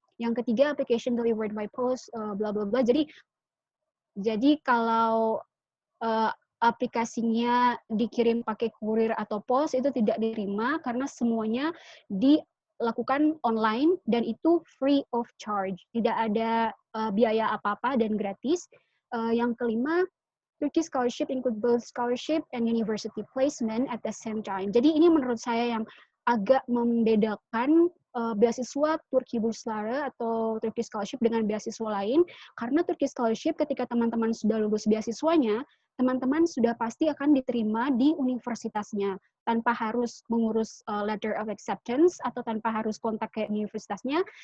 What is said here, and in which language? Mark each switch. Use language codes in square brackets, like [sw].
[id] Yang ketiga, [en] application delivered by post, [id] bla bla bla. Jadi kalau aplikasinya dikirim pakai kurir atau pos itu tidak diterima karena semuanya dilakukan online dan itu [en] free of charge, [id] tidak ada biaya apa-apa dan gratis. Yang kelima, [en] Turkish scholarship include both scholarship and university placement at the same time. [id] Jadi ini menurut saya yang agak membedakan beasiswa Turki Burslara atau Turkish scholarship dengan beasiswa lain, karena Turkish scholarship ketika teman-teman sudah lulus beasiswanya, teman-teman sudah pasti akan diterima di universitasnya tanpa harus mengurus [en] letter of acceptance [id] atau tanpa harus kontak ke universitasnya.